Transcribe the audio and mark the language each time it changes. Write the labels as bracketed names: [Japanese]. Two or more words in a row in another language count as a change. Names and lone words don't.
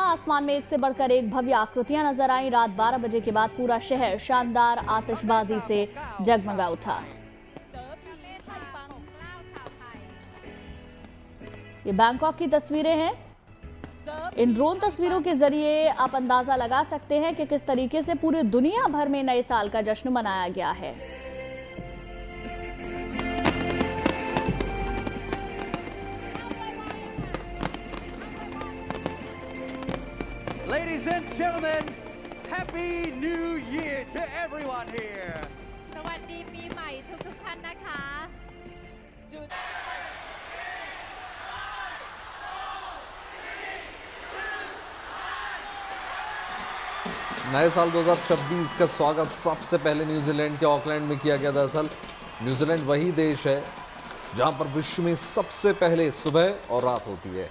[Hindi] आसमान में एक से बढ़कर एक भव्य आकृतियां नजर आईं। रात 12 बजे के बाद पूरा शहर शानदार आतिशबाजी से जगमगा उठा। ये बैंकॉक की तस्वीरें हैं। इन ड्रोन तस्वीरों के जरिए आप अंदाजा लगा सकते हैं कि किस तरीके से पूरी दुनिया भर में नए साल का जश्न मनाया गया है। [English] Ladies and gentlemen, Happy New Year to everyone here. [Thai] สวัสดีปีใหม่ทุกท่านนะคะ [Hindi] नए साल 2026 का स्वागत सबसे पहले न्यूजीलैंड के ऑकलैंड में किया गया। दरअसल न्यूजीलैंड वही देश है जहां पर विश्व में सबसे पहले सुबह और रात होती है।